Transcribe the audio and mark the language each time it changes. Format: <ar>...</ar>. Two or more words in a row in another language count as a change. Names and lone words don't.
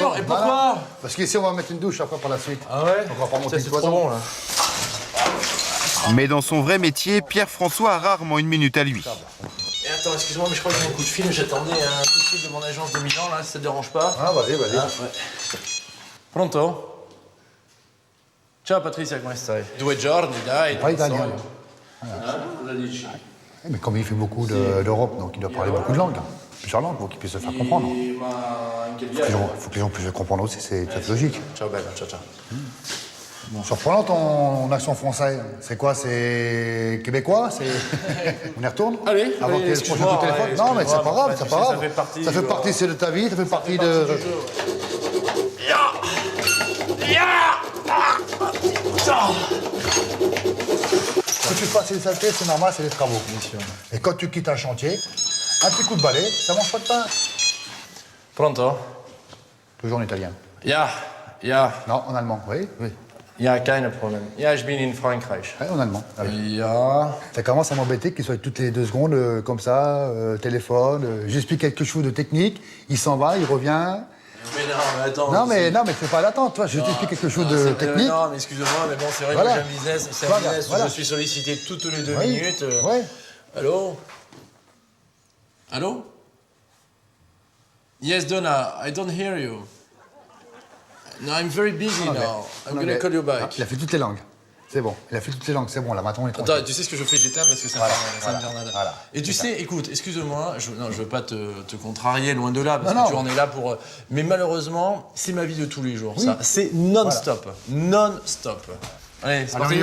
<fr>sûr? Et Non, pourquoi? non. Parce qu'ici, on va mettre une douche après par la suite. Ah ouais? Donc on va pas monter une C'est trop cloison. bon, là. Mais dans son vrai métier, Pierre-François a rarement une minute à lui. Et attends, excuse-moi, mais je crois que j'ai un coup de fil. J'attendais un coup de fil de mon agence de Milan, là, si ça te dérange pas. Ah, vas-y. Ah, ouais.</fr> <it>Pronto? Ciao Patricia, come stai? 2 giorni, dai.</it> <fr>Pas italien.</fr> <it>Cosa dici?</it> <fr>Eh, mais comme il fait beaucoup d'Europe, donc il doit parler beaucoup de langues. Plusieurs langues pour qu'il puisse se faire comprendre.</fr> <it>Ma anche il</it> <fr>Il</fr> <it>viaggio.</it> <fr>faut que les gens puissent le comprendre aussi, c'est tout à fait logique.</fr> <it>Ciao bella, ciao ciao.</it> <fr>Surprenant ton accent français. C'est quoi? C'est québécois? On y retourne? Allez, Avant allez, que le prochain excuse-moi, coup de téléphone? ouais, Non, mais c'est excuse-moi, pas grave, mais c'est tu pas sais, grave. ça fait partie Ça fait du- partie, c'est de ta vie, ça fait partie de... Que tu fasses une saleté, c'est normal, c'est des travaux. Et quand tu quittes un chantier, un petit coup de balai, ça mange pas de pain.</fr> <it>Pronto?</it> <fr>Toujours en italien.</fr> <de>Ja, ja,</de> <fr>Non, en allemand, oui. Oui,</fr> <de>ja, keine Problem. Ja, ich bin in Frankreich.</de> <fr>ouais, en allemand. Ah oui.</fr> <de>Ja.</de> <fr>Ça commence à m'embêter qu'il soit toutes les 2 secondes comme ça, téléphone. J'explique quelque chose de technique, il s'en va, il revient. Mais non, mais attends. Non, mais c'est pas l'attente, toi. Je t'explique quelque chose de technique. Non, mais excuse-moi, mais bon, c'est vrai Voilà. que j'ai un business, c'est un Voilà, business où voilà. je suis sollicité toutes les 2 Oui, minutes. ouais. Allô? Allô?</fr> <en>Yes, Donna, I don't hear you. No, I'm very busy now. I'm</en> <fr>Non,</fr> <en>gonna</en> <fr>mais-</fr> <en>call you back.</en> <fr>Il a fait toutes les langues. C'est bon. Il a fait toutes les langues, c'est bon. Là, maintenant, on est Attends, tranquille. tu sais ce que je fais? J'éteins parce que ça Voilà, me fait nada. voilà. Et tu sais, écoute, excuse-moi, je veux pas te contrarier, loin de là, parce Non, que tu non. en es là pour... Mais malheureusement, c'est ma vie de tous les jours, ça. C'est non-stop. Non-stop. Allez, c'est parti,</fr>